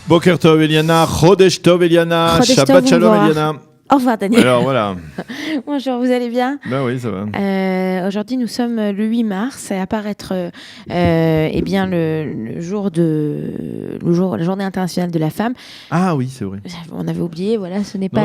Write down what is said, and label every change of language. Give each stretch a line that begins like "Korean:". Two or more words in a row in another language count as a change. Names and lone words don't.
Hebrew: בוקר טוב Eliana, חודש טוב Eliana, חודש טוב, שבת שלום
French: bonjour. Eliana. Au revoir Daniel. Alors voilà. Bonjour, vous allez bien? Ben oui, ça va. Aujourd'hui, nous sommes le 8 mars. Ça va apparaître eh bien, la journée internationale de la femme. Ah oui, c'est vrai. On avait oublié, voilà, ce n'est pas